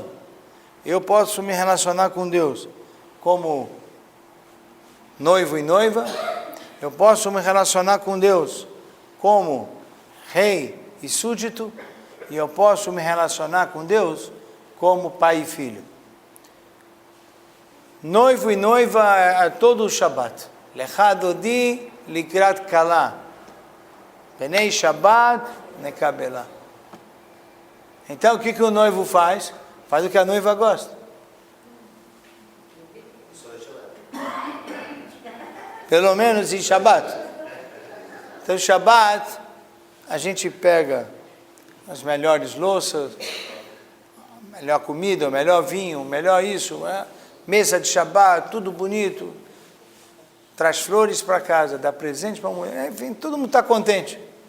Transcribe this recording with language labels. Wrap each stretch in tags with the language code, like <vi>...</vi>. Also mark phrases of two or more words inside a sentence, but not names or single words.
<pt>Eu posso me relacionar com Deus como noivo e noiva, eu posso me relacionar com Deus como rei e súdito, e eu posso me relacionar com Deus como pai e filho. Noivo e noiva é todo o Shabbat.</pt> <he>לכה דודי לקראת כלה. פני שבת נקבלה.</he> <pt>Então o que o noivo faz? Faz o que a noiva gosta. Pelo menos em Shabbat. Então Shabbat a gente pega as melhores louças, melhor comida, melhor vinho, melhor isso, mesa de Shabbat, tudo bonito, traz flores para casa, dá presente para a mulher, enfim, todo mundo está contente.</pt>